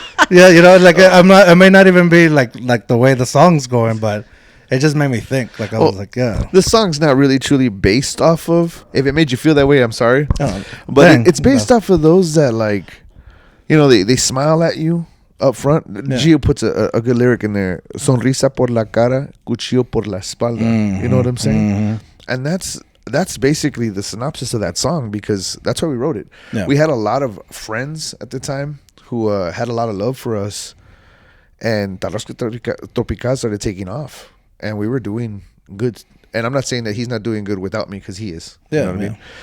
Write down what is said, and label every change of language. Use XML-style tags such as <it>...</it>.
<en>Yeah, like I'm not. I may not even be like the way the song's going, but. It just made me think. Like I was like, yeah. The song's not really truly based off of. If it made you feel that way, I'm sorry. Oh, but it's based off of those that like, they smile at you up front. Yeah. Gio puts a good lyric in there.</en> <es>Sonrisa por la cara, cuchillo por la espalda.</es> <en>Mm-hmm. You know what I'm saying? Mm-hmm. And that's basically the synopsis of that song because that's why we wrote it. Yeah. We had a lot of friends at the time who had a lot of love for us, and Tarasco Tropical started taking off. And we were doing good. And I'm not saying that he's not doing good without me because he is. Yeah, you know what I mean?</en>